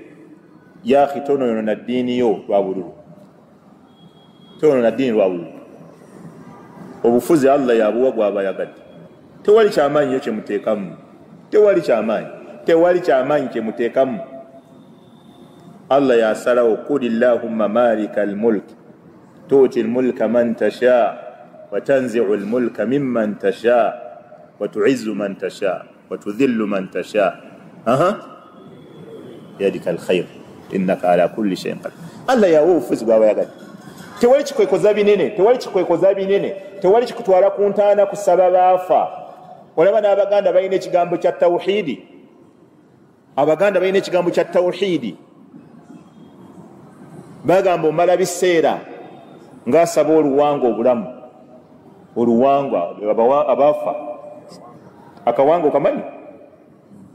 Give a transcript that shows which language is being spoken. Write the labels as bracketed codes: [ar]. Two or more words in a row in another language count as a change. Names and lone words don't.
[lg] yaki tonono na ddiini yo lwabululu tono na ddiini lwabululu obufuzi Allah yabuwa gwabayagadde tewali kyamaanyi yo kyemuteekamu tewali kyamaanyi kyemuteekamu Allah yasalawo [ar] قل اللهم مالك الملك تؤتي الملك من تشاء وتنزع الملك ممن تشاء وتعز من تشاء وتذل من تشاء بيدك الخير إنك على كل شيء قدير [lg] Allah yawo obufuzi bwabayagadde tewali kikwekoza binene tewali kikutwala ku ntaana kusaba baafa olaba n'abaganda balina ekigambo kya tawhidi bagamba omala biseera ng'asaba oluwanga abaafa akawanga okamanyi kakati